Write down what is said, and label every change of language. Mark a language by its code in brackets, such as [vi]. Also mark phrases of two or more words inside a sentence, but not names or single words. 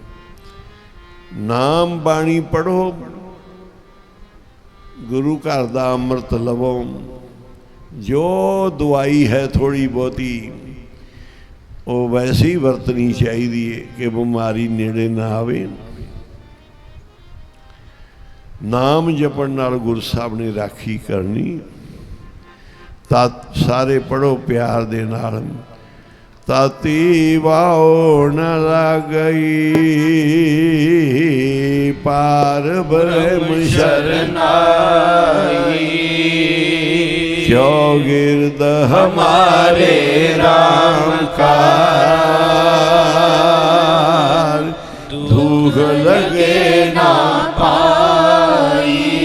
[pa] ਨਾਮ ਬਾਣੀ ਪੜ੍ਹੋ, ਗੁਰੂ ਘਰ ਦਾ ਅੰਮ੍ਰਿਤ ਲਵੋ, ਜੋ ਦਵਾਈ ਹੈ ਥੋੜ੍ਹੀ ਬਹੁਤੀ ਵੋ ਵੈਸੇ ਹੀ ਵਰਤਨੀ ਚਾਹੀਏ ਕਿ ਬੀਮਾਰੀ ਨੇੜੇ ਨਾ ਆਵੇ। ਨਾਮ ਜਪਣ ਨਾਲ ਗੁਰੂ ਸਾਹਬ ਨੇ ਰਾਖੀ ਕਰਨੀ। ਤਾ ਸਾਰੇ ਪੜ੍ਹੋ ਪਿਆਰ ਦੇ ਨਾਲ, ਤਾਤੀ ਵਾਓ ਨ ਲਗਈ ਪਾਰ ਬ੍ਰਹਮ ਸ਼ਰਨਾਈ, ਜੋ ਚੌਗਿਰਦ ਹਮਾਰੇ ਰਾਮ ਕਾ ਦੁਖ ਲਗੇ ਨਾ ਪਾਈ।